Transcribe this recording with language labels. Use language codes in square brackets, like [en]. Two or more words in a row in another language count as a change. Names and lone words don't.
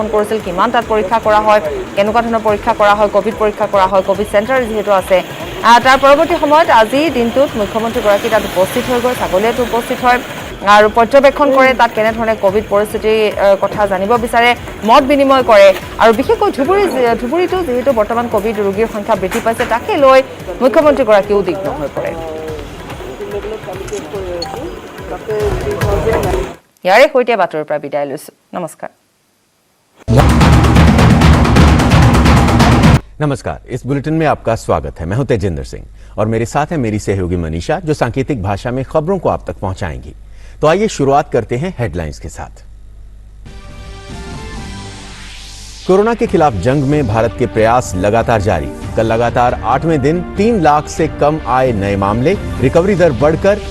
[as] কৰিছিল কিমান তাত পৰীক্ষা কৰা হয় কেনেকুৱা ধৰণৰ পৰীক্ষা কৰা হয় কোভিড পৰীক্ষা কৰা হয় কোভিড চেণ্টাৰ যিহেতু আছে তাৰ পৰৱৰ্তী সময়ত আজি দিনটোত মুখ্যমন্ত্ৰীগৰাকী তাত উপস্থিত হৈ গৈ ছাগলীয়াতো উপস্থিত হয় আৰু পৰ্যবেক্ষণ কৰে তাত কেনেধৰণে কোভিড পৰিস্থিতিৰ কথা জানিব বিচাৰে মত বিনিময় কৰে আৰু বিশেষকৈ ধুবুৰীতো যিহেতু বৰ্তমান কোভিড ৰোগীৰ সংখ্যা বৃদ্ধি পাইছে তাকে লৈ মুখ্যমন্ত্ৰীগৰাকী উদ্বিগ্ন হৈ পৰে ইয়াৰে সৈতে বাতৰিৰ পৰা বিদায় লৈছো নমস্কাৰ [hi] नमस्कार इस बुलेटिन में आपका स्वागत है मैं हूं तेजिंदर सिंह और मेरे साथ है मेरी सहयोगी मनीषा जो सांकेतिक भाषा में खबरों को आप तक पहुंचाएंगी तो आइए शुरुआत करते हैं हेडलाइंस के साथ कोरोना के खिलाफ जंग में भारत के प्रयास लगातार जारी कल लगातार 8वें दिन 3 लाख से कम आए नए मामले रिकवरी दर बढ़कर